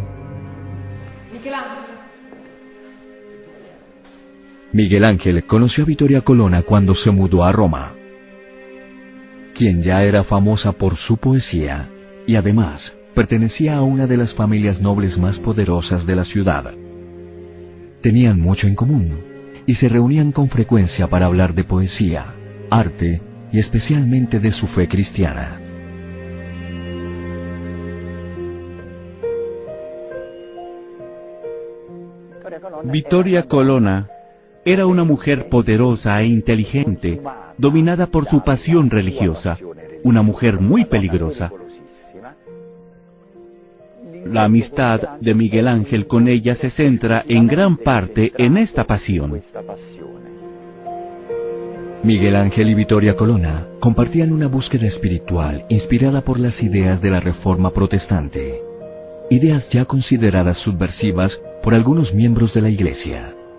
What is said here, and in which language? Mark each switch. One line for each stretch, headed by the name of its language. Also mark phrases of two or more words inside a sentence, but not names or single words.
Spanish: Miguel Ángel conoció a Vittoria Colonna cuando se mudó a Roma, quien ya era famosa por su poesía y además pertenecía a una de las familias nobles más poderosas de la ciudad. Tenían mucho en común y se reunían con frecuencia para hablar de poesía, arte y especialmente de su fe cristiana. Vittoria Colonna era una mujer poderosa e inteligente, dominada por su pasión religiosa, una mujer muy peligrosa. La amistad de Miguel Ángel con ella se centra en gran parte en esta pasión. Miguel Ángel y Vittoria Colonna compartían una búsqueda espiritual inspirada por las ideas de la Reforma Protestante, ideas ya consideradas subversivas por algunos miembros de la Iglesia.